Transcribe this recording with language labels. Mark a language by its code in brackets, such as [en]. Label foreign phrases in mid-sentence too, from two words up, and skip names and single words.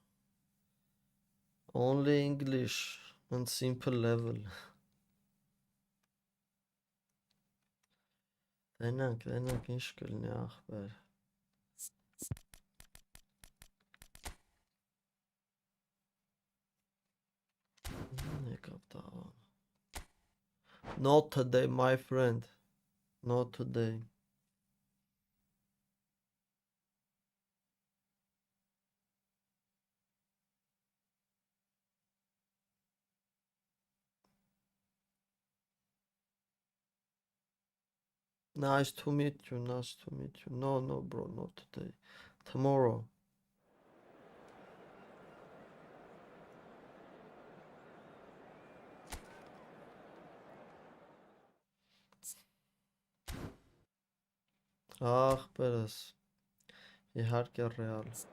[en] Only English on simple level. [hy] Տենանք, ինչ կլինի ախպեր։ Եկավ տաղան։ [en] Not today, my friend. Not today. Nice to meet you, nice to meet you. No, bro, not today. Tomorrow. [hy] Ախպերս։ Իհարկե ռեալ։